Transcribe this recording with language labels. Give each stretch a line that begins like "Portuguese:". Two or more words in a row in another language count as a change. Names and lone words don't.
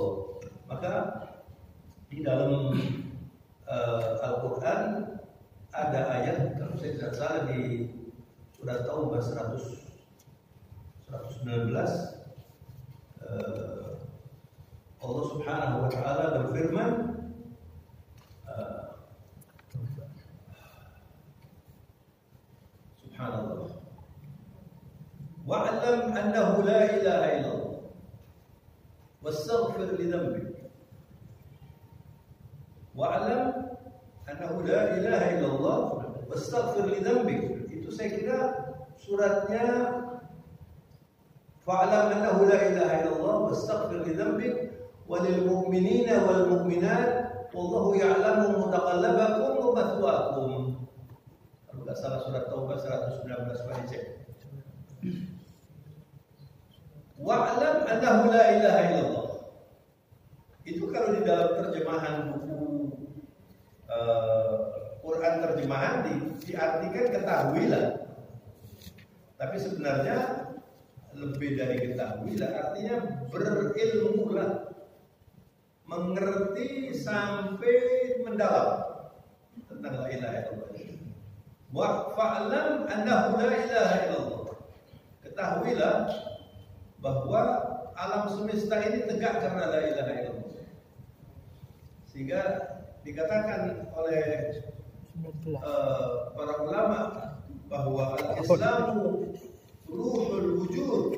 Indonesian: Maka di dalam Al-Quran ada ayat, kalau saya tidak salah di surat Taubah 119,
Arabic: الله سبحانه وتعالى
Indonesian: berfirman,
Arabic: سبحان الله، واعلم أنه لا إله إلا الله واستغفر لذنبك. واعلم أنه لا إله إلا الله واستغفر لذنبك.
Indonesian: Itu saya kira suratnya
Arabic: فاعلم أنه لا إله إلا الله واستغفر لذنبك وللمؤمنين والمؤمنات والله يعلم متقلبكم ومثواكم.
Indonesian: Kalau enggak salah surat Taubah 119, Pak cek.
Arabic: واعلم أنه لا إله إلا الله.
Indonesian: Itu kalau di dalam terjemahan buku Quran terjemahan diartikan ketahuilah. Tapi sebenarnya lebih dari ketahuilah, artinya berilmulah, mengerti sampai mendalam tentang
Arabic: لا إله إلا الله. وفاعلم أنه لا إله إلا الله.
Indonesian: Ketahuilah bahwa alam semesta ini tegak karena
Arabic: لا إله إلا الله.
Indonesian: Sehingga dikatakan oleh para ulama bahwa
Arabic: الإسلام روح الوجود.